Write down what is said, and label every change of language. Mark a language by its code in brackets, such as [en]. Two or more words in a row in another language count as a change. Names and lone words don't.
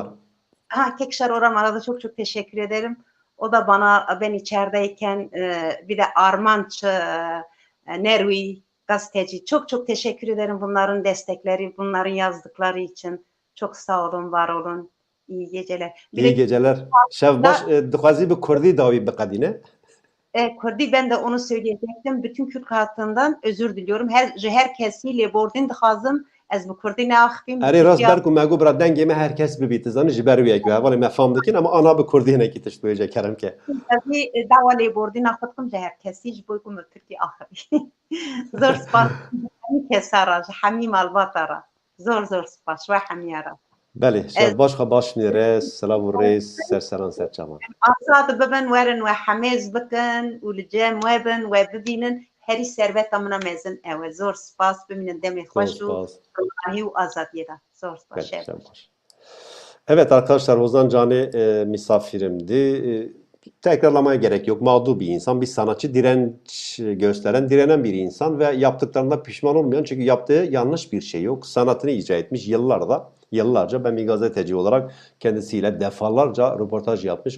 [tr] Kekşar Oramar'a da çok çok teşekkür ederim. O da bana, ben içerideyken bir de Armanç Nervi gazeteci, çok çok teşekkür ederim bunların destekleri, bunların yazdıkları için. Çok sağ olun, var olun. İyi geceler. Bir İyi de geceler. [ku] Şevbaş dixwazi bi Kurdî dawî biqedîne. [tr] Kurdi, ben de onu söyleyecektim. Bütün Kürt halkından özür diliyorum. [ku] Herkesi lêbordîn dixwazim ez bi Kurdî neaxivîm. Erê rast ber ku me got bira dengê me herkes bibî. Zanî ji ber wê ku hevalê me fam dikin ama ana bi Kurdî hinekî tişt bêje kerem ke. dawa lêbordîna xwe dikim ji herkesî ji bo ku me Tirkî axivî. Zor spas hemî kesa ra, ji hemî malbata ra. Zor zor spas ji we hemîya ra. Belê, şevbaş xwe baş nêre, silav û rêz, serseran serçavan. Azad bibin, werin we hemêz bikin û li cem we bin, we bibînin herî serveta min a mezin ew e. Zor spas, bimînin demê Zor xweş û spas. qurbanî û azadiyê de. Zor spas. Belê, şevbaş. [tr] Evet arkadaşlar, Ozan Cani misafirimdi. Tekrarlamaya gerek yok. Mağdur bir insan, bir sanatçı, direnç gösteren, direnen bir insan ve yaptıklarında pişman olmayan, çünkü yaptığı yanlış bir şey yok. Sanatını icra etmiş yıllarca ben bir gazeteci olarak kendisiyle defalarca röportaj yapmış.